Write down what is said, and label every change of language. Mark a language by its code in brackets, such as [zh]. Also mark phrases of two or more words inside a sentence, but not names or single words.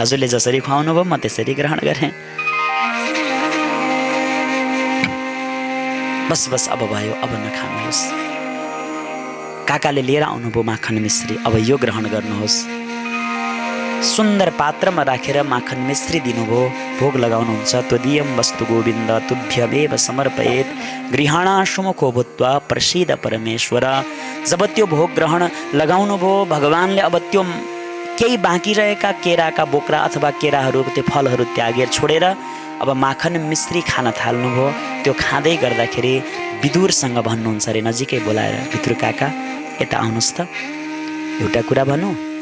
[ne] हजुरले जसरी खुवाउनु भयो म त्यसरी ग्रहण गरेँ। बस बस अब भयो, अब नखानुहोस्। काकाले लिएर आउनुभयो माखन मिश्री, अब यो ग्रहण गर्नुहोस्। सुन्दर पात्रमा राखेर माखन मिश्री दिनुभयो, भोग लगाउनुहुन्छ। [sa] त्वदीयं वस्तु गोविन्द तुभ्यमेव समर्पयेत् गृहाणा सुमुखो भूत्वा प्रसीद परमेश्वर। [ne] जब त्यो भोग ग्रहण लगाउनु भयो भगवानले अब त्यो केही बाँकी रहेका केराका बोक्रा अथवा केराहरू त्यो फलहरू त्यागेर छोडेर अब माखन मिश्री खान थाल्नुभयो। त्यो खाँदै गर्दाखेरि विदुरसँग भन्नुहुन्छ अरे नजिकै बोलाएर, विदुर काका यता आउनुहोस् त, एउटा कुरा भनौँ।